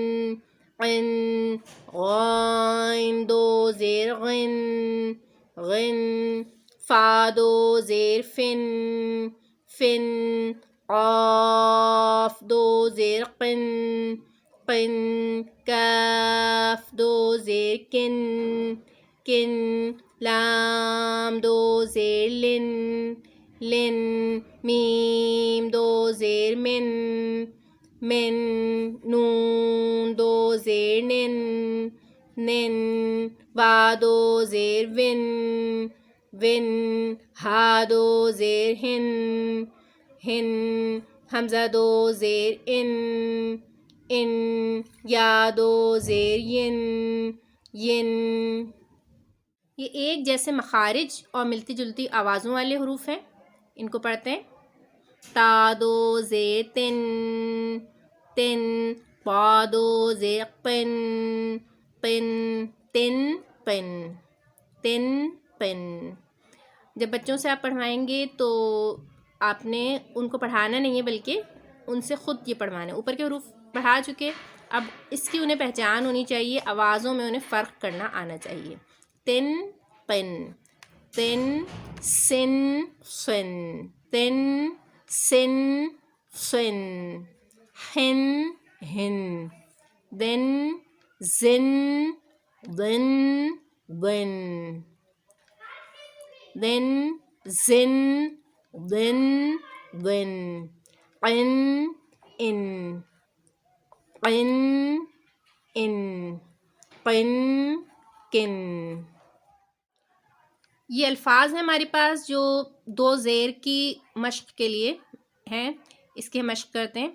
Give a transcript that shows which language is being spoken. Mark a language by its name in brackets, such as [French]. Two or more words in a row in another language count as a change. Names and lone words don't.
[Urdu] غین 2 زیر غن، فا 2 زیر فن، قاف 2 زیر قن، کاف 2 زیر کن، لام 2 زیر لن، میم 2 زیر من، نون 2 زیر نن، وا 2 زیر ون، ہا 2 زیر ہن، حمزہ 2 زیر ان، یا 2 زیر ین، یہ ایک جیسے مخارج اور ملتی جلتی آوازوں والے حروف ہیں، ان کو پڑھتے ہیں۔ تا 2 زیر تن، پا 2 زیر قن، پن۔ جب بچوں سے آپ پڑھوائیں گے تو آپ نے ان کو پڑھانا نہیں ہے، بلکہ ان سے خود یہ پڑھوانا ہے۔ اوپر کے حروف پڑھا چکے، اب اس کی انہیں پہچان ہونی چاہیے، آوازوں میں انہیں فرق کرنا آنا چاہیے۔ تن پن، سن سن، سن، ہن ہن، زن ضن، زن ضن، قن ان، کن۔ یہ الفاظ ہیں ہمارے پاس جو 2 زیر کی مشق کے لیے ہیں، اس کی مشق کرتے ہیں۔